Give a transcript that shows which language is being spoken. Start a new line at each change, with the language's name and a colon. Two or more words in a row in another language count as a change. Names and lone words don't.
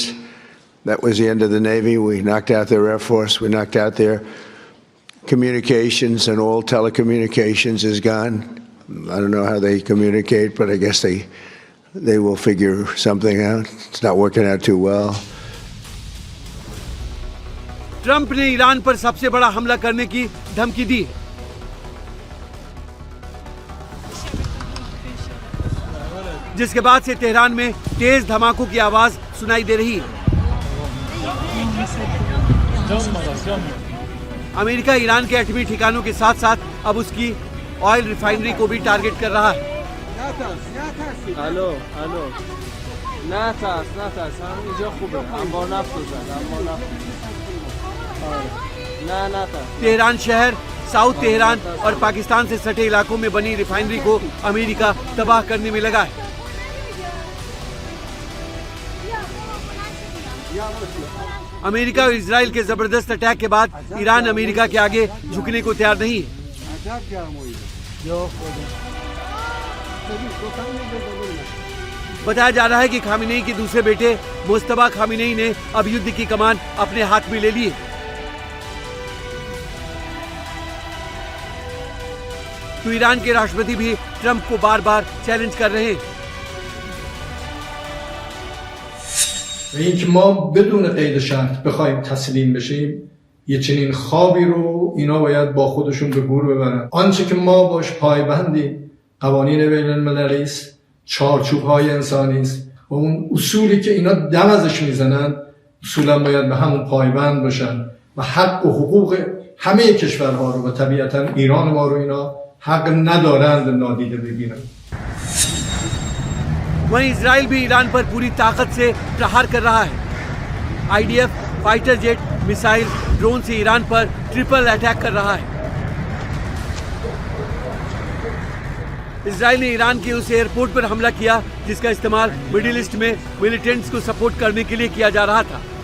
English: That was the end of the Navy. We knocked out their Air Force. We knocked out their communications, and all telecommunications is gone. I don't know how they communicate, but I guess they will figure something out. It's not working out too well.
Hindi: ट्रंप ने ईरान पर सबसे बड़ा हमला करने की धमकी दी। जिसके बाद से तेहरान में तेज धमाकों की आवाज सुनाई दे रही है। अमेरिका ईरान के एटमी ठिकानों के साथ साथ अब उसकी
English: oil refinery
Hindi: को भी टारगेट कर रहा है।
Persian: الو نه ترس هم اینجا خوبه انبار نفت انبار نفت نه ترس
Hindi: तेहरान शहर, साउथ तेहरान और पाकिस्तान से सटे इलाकों में बनी रिफाइनरी को अमेरिका तबाह करने में लगा है। अमेरिका और इजराइल के जबरदस्त अटैक के बाद ईरान अमेरिका के आगे झुकने को तैयार नहीं है। बताया जा रहा है कि खामिनेई के दूसरे बेटे मुस्तफा खामिनेई ने अब युद्ध की कमान अपने हाथ में ले ली है। तो ईरान के राष्ट्रपति भी ट्रंप को बार बार चैलेंज कर रहे हैं।
Persian: و اینکه ما بدون قید شرط بخوایم تسلیم بشیم، یه چنین خوابی رو اینا باید با خودشون به گور ببرن. آنچه که ما باش پایبندیم قوانین بین المللی است، چارچوب‌های انسانی است و اون اصولی که اینا دم ازش میزنن اصولا باید به همون پایبند باشن و حق و حقوق همه کشورها رو و طبیعتا ایران ما رو اینا حق ندارند نادیده بگیرن.
Hindi: वहीं इजराइल भी ईरान पर पूरी ताकत से प्रहार कर रहा है। IDF
English: fighter jet,
Hindi: मिसाइल, ड्रोन से ईरान पर
English: triple attack
Hindi: कर रहा है। इजराइल ने ईरान के उस एयरपोर्ट पर हमला किया जिसका इस्तेमाल मिडिल ईस्ट में मिलिटेंट्स को सपोर्ट करने के लिए किया जा रहा था।